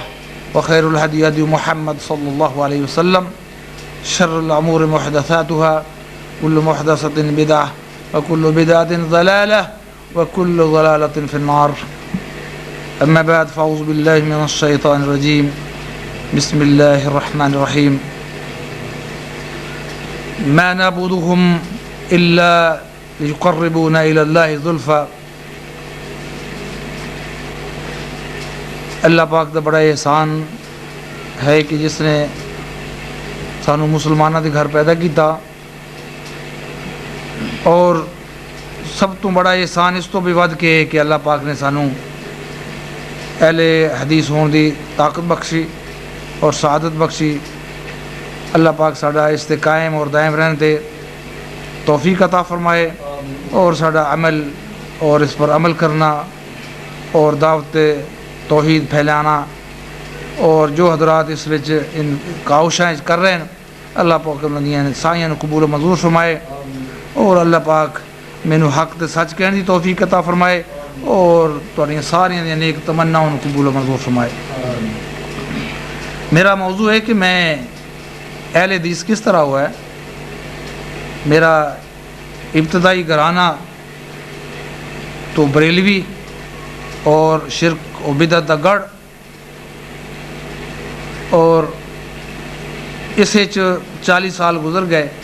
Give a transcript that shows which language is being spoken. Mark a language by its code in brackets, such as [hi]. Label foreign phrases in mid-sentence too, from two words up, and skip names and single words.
[ar] وخير الهدي هدي محمد صلى الله عليه وسلم شر الأمور محدثاتها كل محدثة بدعة وكل بدعة ضلالة وكل ضلالة في النار أما بعد فأعوذ بالله من الشيطان الرجيم بسم الله الرحمن الرحيم ما نعبدهم إلا ليقربونا إلى الله زلفى [pa] اللہ پاک دا بڑا احسان ہے کہ جس نے سانو مسلمانوں دے گھر پیدا کیتا اور سب تو بڑا احسان اس تو بھی ود کے کہ اللہ پاک نے سانو اہل حدیث ہون دی طاقت بخشی اور سعادت بخشی اللہ پاک ساڈا اس تے قائم اور دائم رہنے تے توفیق عطا فرمائے اور ساڈا عمل اور اس پر عمل کرنا اور دعوت توحید پھیلانا اور جو حضرات اس وچ ان کاوشاں کر رہے ہیں اللہ پاک انہاں دیاں سائیاں قبول و منظور فرمائے اور اللہ پاک مینوں حق تے سچ کہنے دی توفیق عطا فرمائے اور تہاڈیاں ساریاں دی نیک تمناؤں قبول و منظور فرمائے۔ [ur] میرا موضوع ہے کہ میں اہل حدیث کس طرح ہوا ہے۔ میرا ابتدائی گھرانہ تو بریلوی اور شرک و بدعت دا گڑھ اور اسے 40 سال گزر گئے۔